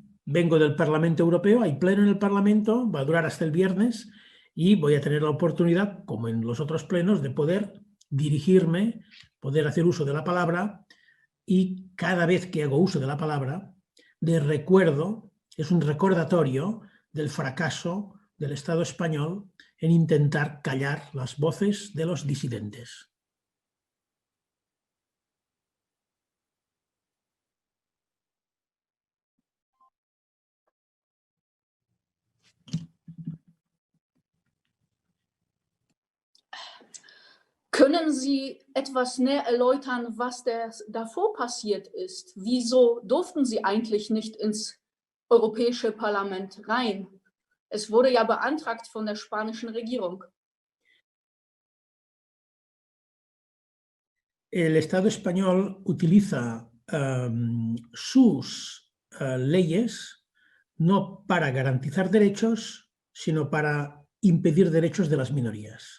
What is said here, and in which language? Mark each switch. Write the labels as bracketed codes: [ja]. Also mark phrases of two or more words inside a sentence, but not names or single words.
[es] Vengo del Parlamento Europeo, hay pleno en el Parlamento, va a durar hasta el viernes y voy a tener la oportunidad, como en los otros plenos, de poder dirigirme, poder hacer uso de la palabra y cada vez que hago uso de la palabra, de recuerdo, es un recordatorio del fracaso del Estado español en intentar callar las voces de los disidentes. [de] Können Sie etwas näher erläutern, was davor passiert ist? Wieso durften Sie eigentlich nicht ins Europäische Parlament rein? Es wurde ja beantragt von der spanischen Regierung. [es] El Estado español utiliza sus leyes no para garantizar derechos, sino para impedir derechos de las minorías.